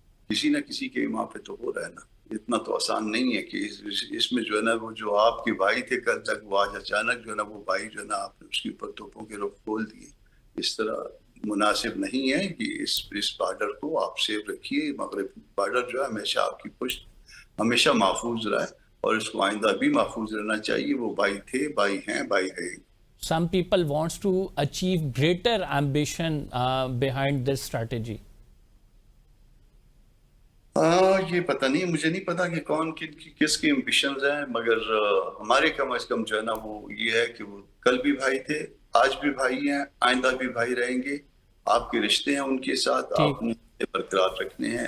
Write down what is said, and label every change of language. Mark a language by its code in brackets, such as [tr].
[ur] کسی نہ کسی کے ماں پہ تو ہو رہا ہے نا. اتنا تو آسان نہیں ہے کہ اس میں جو ہے نا وہ جو آپ کے بھائی تھے کل تک, وہ آج اچانک جو ہے نا وہ بھائی جو ہے نا آپ نے اس کے اوپر توپوں کے رخ کھول دیے. اس طرح مناسب نہیں ہے کہ اس بارڈر کو آپ سیو رکھیے. مغرب بارڈر جو ہے ہمیشہ آپ کی پشت ہمیشہ محفوظ رہا ہے اور اس کو آئندہ بھی محفوظ رہنا چاہیے. وہ بھائی تھے, بھائی ہیں, بھائی رہیں گے. [en] Some people wants to achieve greater ambition behind this strategy. [ur] یہ پتہ نہیں, مجھے نہیں پتا کہ کون کس کے امبیشنز ہیں, مگر ہمارے کم از کم جو ہے نا وہ یہ ہے کہ وہ کل بھی بھائی تھے, آج بھی بھائی ہیں, آئندہ بھی بھائی رہیں گے. آپ کے رشتے ہیں ان کے ساتھ, آپ نے برقرار رکھنے ہیں.